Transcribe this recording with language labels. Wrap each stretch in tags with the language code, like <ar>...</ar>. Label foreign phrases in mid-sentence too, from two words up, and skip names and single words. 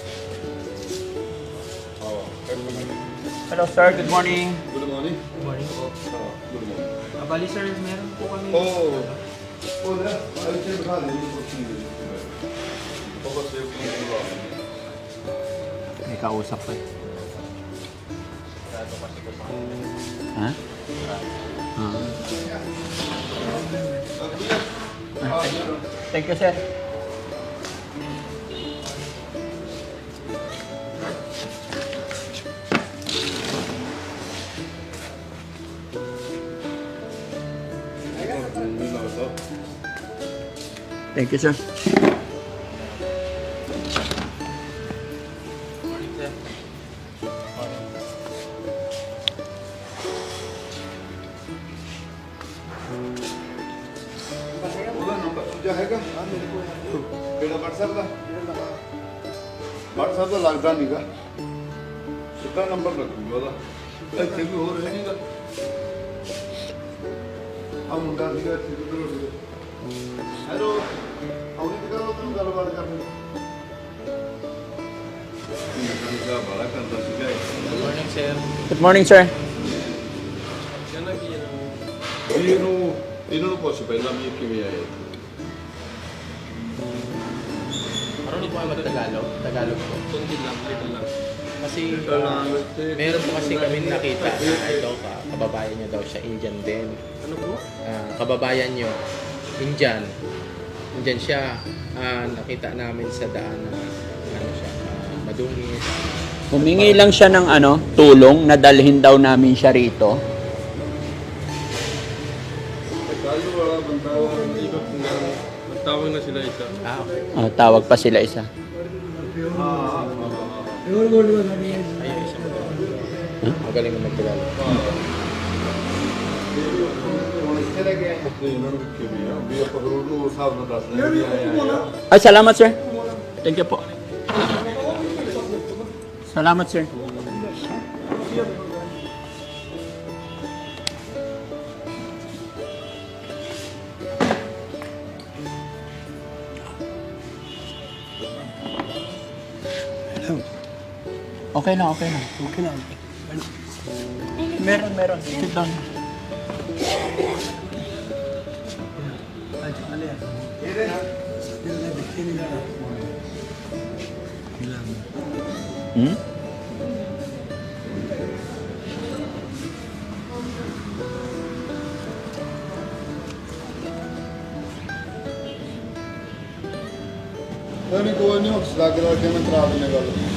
<en>Hello sir, good morning. Good morning.</en> <tl>Morning po. Bali sir, meron po kami. May kausap pa eh. Ha?</tl> <en>Thank you, sir. Thank you, sir.</en> <pa>ਉਹਦਾ ਨੰਬਰ ਦੂਜਾ ਹੈਗਾ ਆ ਮੇਰੇ ਕੋਲ ਕਿਹੜਾ WhatsApp ਦਾ WhatsApp ਦਾ ਲੱਗਦਾ ਨਹੀਂਗਾ ਸਿੱਧਾ ਨੰਬਰ ਲੱਗੂਗਾ ਉਹਦਾ ਇੱਥੇ ਵੀ ਹੋਰ ਹੈ ਨਹੀਂਗਾ ਆ ਮੁੰਡਾ ਸੀਗਾ ਇੱਥੇ ਕਿਧਰੋਂ ਹੈਲੋ ਆਉਣੀ ਤੇ ਕਰੋ ਤੈਨੂੰ ਗੱਲਬਾਤ ਕਰਨੀ ਇਹਦਾ ਬੜਾ ਕਰਦਾ ਸੀਗਾ</pa> <en>Good morning sir. Good morning, sir.</en> <pa>ਵੀ ਇਹਨਾਂ ਨੂੰ ਪੁੱਛ ਪਹਿਲਾਂ ਵੀ ਇਹ ਕਿਵੇਂ ਆਏ ਇੱਥੇ</pa> <tl>Marunong po kayo mag-Tagalog? Tagalog po. Kunti lang. Kasi meron po kasi kami nakita na ito, kababayan niyo daw siya, Indian din. Ano po? Kababayan niyo, Indian. Indian siya. Nakita namin sa daan na ano siya, madungis. Humingi lang siya ng tulong na dalhin daw namin siya rito.</tl> <pa>ਕੱਲ੍ਹ ਵਾਲਾ ਬੰਦਾ</pa> <tl>Tawag na sila isa. Okay. Tawag pa sila isa. Ayun, isa mo. Magaling na mag-Tagalog.</tl> <pa>ਹੁਣ ਇੱਥੇ ਰਹਿ ਗਿਆ ਤੇ ਇਹਨਾਂ ਨੂੰ ਕਿਵੇਂ ਆ ਵੀ ਆਪਾਂ ਰੋਡ ਨੂੰ ਉਸ ਹਿਸਾਬ ਨਾਲ ਦੱਸਦੇ ਵੀ ਆਏ ਆ</pa> <tl>Ay, salamat, sir.</tl> <en>Thank you</en> <tl>po. Salamat, sir. Okay na, okay na. Okay na. Meron.</tl> <en>Sit down. Hmm?</en> <pa>ਨਹੀਂ ਕੋਈ ਨਹੀਂ ਉਸ ਲੱਗ ਰਿਹਾ ਕਿ ਮੈਂ ਕਰਾ ਦਿੰਨੇ ਗੱਲ</pa>